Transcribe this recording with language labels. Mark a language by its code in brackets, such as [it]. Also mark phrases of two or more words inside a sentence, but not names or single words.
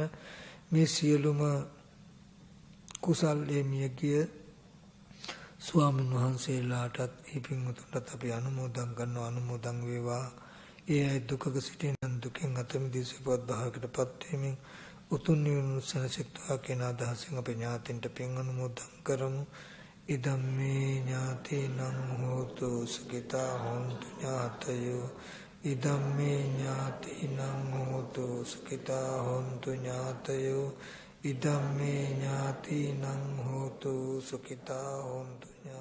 [si] මේ සියලුම කුසල් මියගිය ස්වාමීන් වහන්සේලාටත් මේ පින්වතුන්ටත් අපි අනුමෝදන් කරනවා. අනුමෝදන් වේවා. ඒ අය දුකක සිටින දුකෙන් අත මිදී සුවපත් භාවයකටපත් වෙමින් උතුම් නිවන සැනසෙත්වා කියන අදහසින් අපේ ඥාතින්ට පින් අනුමෝදන් කරමු. [pi] ඉදම්මේ ඥාතිනං හෝතු සුඛිතා හොන්තු ඥාතයෝ. ඉදම්මේ ඥාතිනං හෝතු සුඛිතා හොන්තු ඥාතයෝ. ඉදම්මේ ඥාතිනං හෝතු සුඛිතා හොන්තු